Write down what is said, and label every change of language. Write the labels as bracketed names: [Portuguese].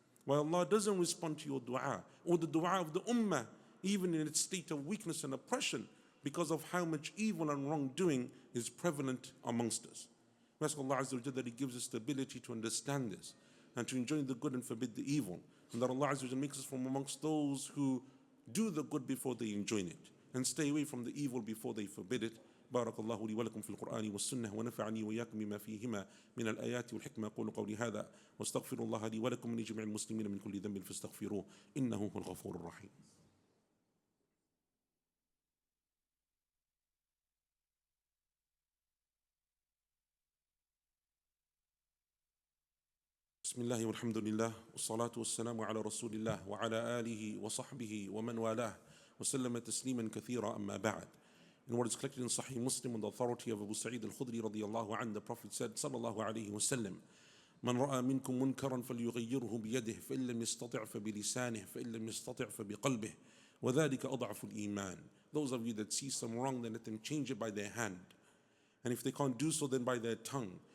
[English] Why Allah doesn't respond to your dua, or the dua of the ummah, even in its state of weakness and oppression, because of how much evil and wrongdoing is prevalent amongst us. We ask Allah Azza wa Jalla that He gives us the ability to understand this and to enjoy the good and forbid the evil, and that Allah Azza wa Jalla makes us from amongst those who do the good before they enjoin it and stay away from the evil before they forbid it. [Arabic] بارك الله لي ولكم في القرآن والسنة ونفعني وإياكم بما فيهما من الآيات والحكمة. أقول قولي هذا واستغفر الله لي ولكم من جميع المسلمين من كل ذنب فاستغفروه إنه هو الغفور الرحيم. بسم الله والحمد لله والصلاة والسلام على رسول الله وعلى آله وصحبه ومن والاه وسلم تسليما كثيرا. أما بعد. [English] In what is collected in Sahih Muslim on the authority of Abu Sa'id al-Khudri radiyallahu anhu, the Prophet said, sallallahu alayhi wa sallam, [Arabic] من رأى منكم منكرا فليغيره بيده فإن لم يستطع فبلسانه فإن لم يستطع فبقلبه وذلك أضعف الإيمان. [English] Those of you that see some wrong, then let them change it by their hand. And if they can't do so, then by their tongue.